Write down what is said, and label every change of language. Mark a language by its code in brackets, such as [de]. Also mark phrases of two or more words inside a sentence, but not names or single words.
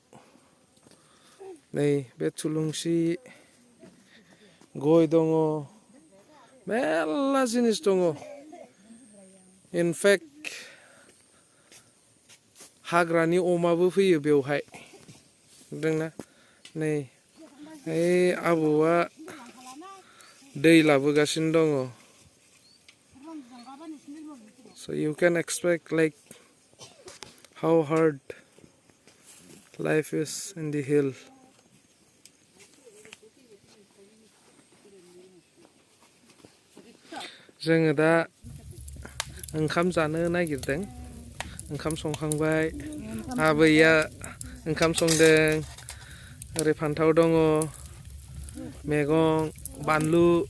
[brx] नै बे थुलुंसि गय दङ मेरला जिनिस दङ इनफेक्ट हाग्रानि अमाबो फैयो बेवहाय नुदोंना नै ओइ आबौआ दै लाबोगासिनो दङ [en] so you can expect like how hard life is in the hill [brx] जोङो दा ओंखाम जानो नागिरदों ओंखाम संखांबाय आबैया ओंखाम संदों ओरै फान्थाव दङ मैगं बानलु